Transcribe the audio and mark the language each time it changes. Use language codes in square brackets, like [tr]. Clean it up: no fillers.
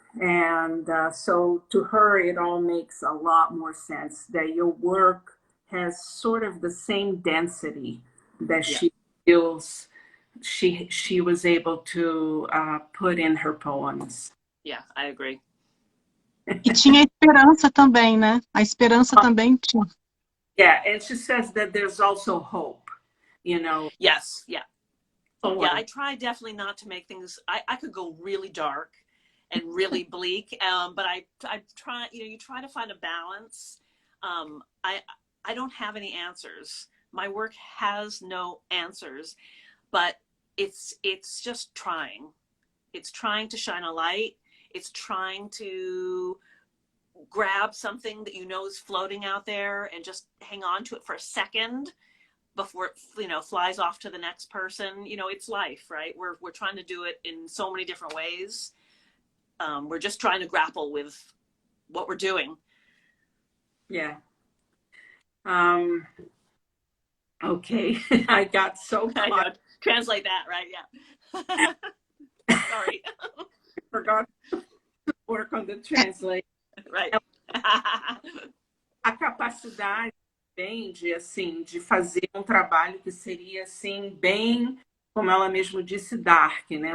[en] And so to her, it all makes a lot more sense that your work has sort of the same density that she feels she was able to put in her poems. Yeah, I agree. [pt] E tinha esperança também, né? A esperança também tinha. [en] Yeah, and she says that there's also hope, you know. Yes, yeah. Oh, yeah, I try definitely not to make things, I could go really dark and really bleak, but I try, you know, you try to find a balance. I don't have any answers. My work has no answers, but it's just trying. It's trying to shine a light. It's trying to grab something that you know is floating out there and just hang on to it for a second before it, you know, flies off to the next person. You know, it's life, right? We're trying to do it in so many different ways. We're just trying to grapple with what we're doing. Yeah. Okay, I got so caught. Translate that, right? Yeah. Sorry. Forgot to work on the translation. Right. [pt] A capacidade bem de fazer um trabalho que seria assim bem, como ela mesmo disse, dark, né?